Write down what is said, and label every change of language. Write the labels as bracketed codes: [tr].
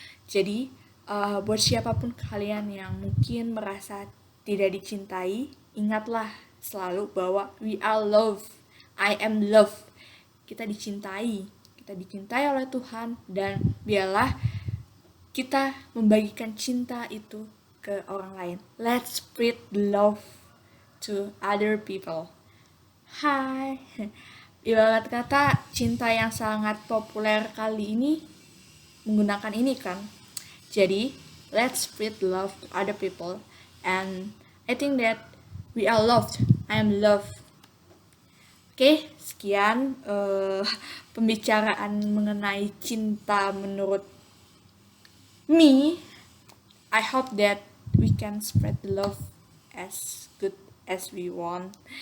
[id] Jadi buat siapapun kalian yang mungkin merasa tidak dicintai, ingatlah selalu bahwa [en] we are loved. I am loved. [id] Kita dicintai oleh Tuhan, dan biarlah kita membagikan cinta itu ke orang lain. [en] Let's spread love to other people. [id] Hai, ibarat kata cinta yang sangat populer kali ini menggunakan ini kan. Jadi [en] let's spread love to other people, and I think that we are loved. I am loved. [id] Oke, sekian pembicaraan mengenai cinta menurut me. [en] I hope that we can spread the love as good as we want.